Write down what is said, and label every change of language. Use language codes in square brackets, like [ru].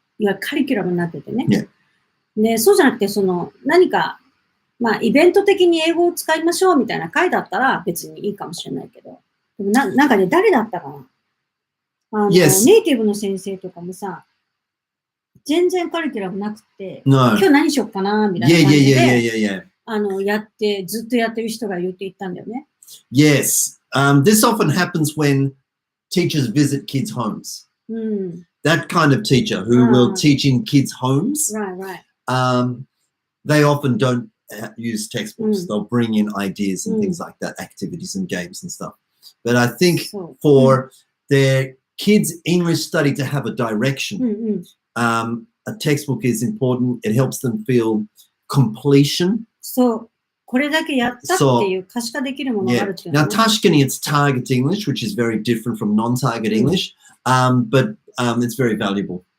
[ja] いわゆるカリキュラムになっててね。で、そうじゃなくて、何か、イベント的に英語を使いましょうみたいな回だったら別にいいかもしれないけど、でもなんかね、誰だったかな。ネイティブの先生とかもさ、全然カリキュラムなくて、今日何しよっかなみたいな感じで、ずっとやってる人が言っていったんだよね。 [en] Yes. This often happens when teachers visit kids' homes. That kind of teacher who will teach in kids' homes, they often don't use textbooks. They'll bring in ideas and things like that, activities and games and stuff. But I think for their kids' English study to have a direction, a textbook is important. It helps them feel completion. [ja] そう。これだけやったっていう可視化できるものがあるっていうのは。 [en] Now, [ja] 確かに [en] it's target English, which is very different from non-target English, but it's very valuable.